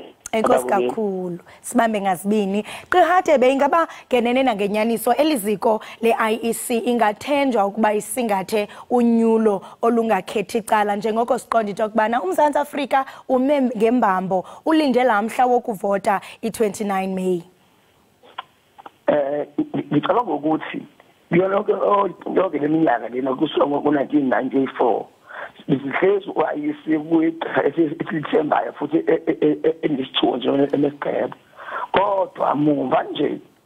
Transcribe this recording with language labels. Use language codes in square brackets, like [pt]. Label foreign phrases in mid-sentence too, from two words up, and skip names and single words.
[xh] Enkosi kakhulu sibambe ngazibini. Gqirha Hadebe ingaba ngenene nangenyaniso eliziko le-IEC ingathenjwa ukuba isingathe unyulo olungakhethi icala njengoko siqonda into yokubana uMzantsi Afrika ume ngembambo ulinde lamhla wokuvota i-29 May. [zu] Ngicabanga ukuthi yonke leminyaka lena kusuka ngo-1994 sihlezi u-IEC esithembayo futhi enesithunzi enesigqeba kodwa muva nje